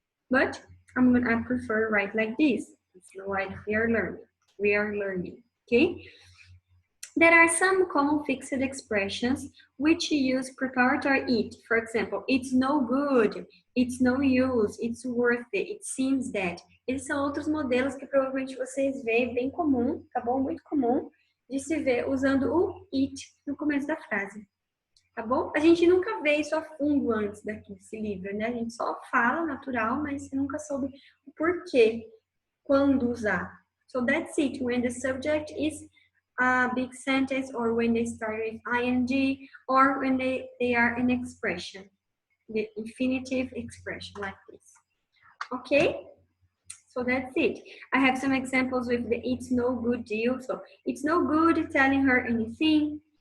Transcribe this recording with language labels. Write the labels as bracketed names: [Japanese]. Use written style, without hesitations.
[English] But I prefer write like this. It's what we are learning. Okay? There are some common fixed expressions which use preparatory it. For example, it's no good, it's no use, it's worth it, it seems that. [Portuguese] Esses são outros modelos que provavelmente vocês veem, bem comum, tá bom? Muito comum de se ver usando o it no começo da frase. Tá bom? A gente nunca vê isso a fundo antes daqui desse livro, né? A gente só fala natural, mas você nunca soube o porquê, quando usar. [English] So that's it. When the subject is a big sentence, or when they start with ing, or when they are an expression, the infinitive expression like this. Okay? So that's it. I have some examples with the it's no good deal. So it's no good telling her anything.